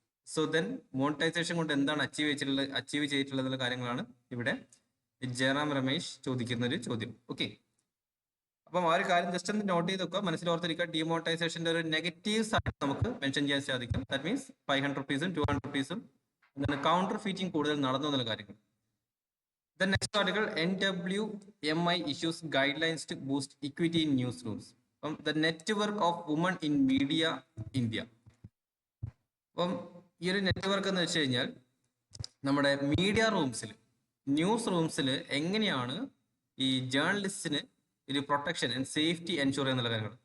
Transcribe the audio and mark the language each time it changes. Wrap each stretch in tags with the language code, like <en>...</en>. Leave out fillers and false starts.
<ml>So then monetisation കൊണ്ട് എന്താണ് achieve ചെയ്തിട്ടുള്ള കാര്യങ്ങളാണ് ഇവിടെ ജയറാം രമേശ് ചോദിക്കുന്ന ഒരു ചോദ്യം. ഓക്കെ, അപ്പം ആ ഒരു കാര്യം ജസ്റ്റ് ഒന്ന് നോട്ട് ചെയ്ത് വെക്കുക, മനസ്സിലോർത്തിരിക്കുക. ഡിമോണിറ്റൈസേഷന്റെ ഒരു നെഗറ്റീവ്സ് ആയിട്ട് നമുക്ക് മെൻഷൻ ചെയ്യാൻ സാധിക്കും. ദാറ്റ് മീൻസ് 500 റുപ്പീസും 200 റുപ്പീസും കൗണ്ടർ ഫീറ്റിംഗ് കൂടുതൽ നടന്നു എന്നുള്ള കാര്യങ്ങൾ.</ml> <en>The next article, NWMI issues guidelines to boost equity in newsrooms. അപ്പം the network of woman in media India.</en> <ml>അപ്പം ഈ ഒരു നെറ്റ്വർക്ക് എന്ന് വെച്ച് കഴിഞ്ഞാൽ നമ്മുടെ മീഡിയ റൂംസിൽ, ന്യൂസ് റൂംസിൽ എങ്ങനെയാണ് ഈ ജേർണലിസ്റ്റിന് ഒരു പ്രൊട്ടക്ഷൻ ആൻഡ് സേഫ്റ്റി എൻഷുർ ചെയ്യുന്ന കാര്യങ്ങൾ.</ml>